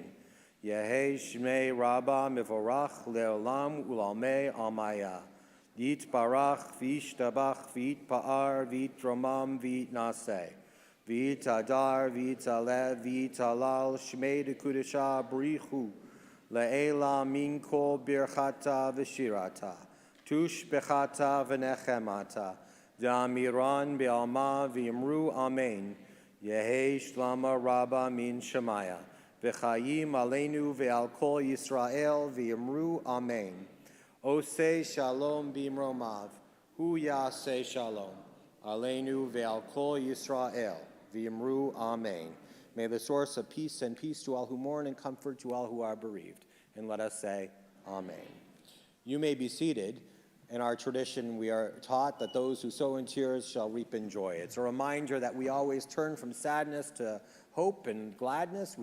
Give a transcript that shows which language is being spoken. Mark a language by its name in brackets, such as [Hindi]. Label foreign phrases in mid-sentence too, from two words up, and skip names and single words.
[Aramaic] יהא שמה רבא מברך לעלם ולעלמי עלמיא. יתברך וישתבח ויתפאר ויתרומם ויתנשא. ויתהדר ויתעלה ויתהלל שמה דקודשא בריך הוא. לעלא מן כל ברכתא ושירתא תשבחתא ונחמתא דאמירן בעלמא ואמרו אמן יהא שלמא רבא מן שמיא, [Hebrew] וחיים עלינו ועל כל ישראל [Aramaic] ואמרו אמן. [Hebrew] עושה שלום במרומיו הוא יעשה שלום עלינו ועל כל ישראל [Aramaic] ואמרו אמן. [English] May the source of peace and peace to all who mourn and comfort to all who are bereaved. And let us say, Amen. You may be seated. In our tradition, we are taught that those who sow in tears shall reap in joy. It's a reminder that we always turn from sadness to hope and gladness.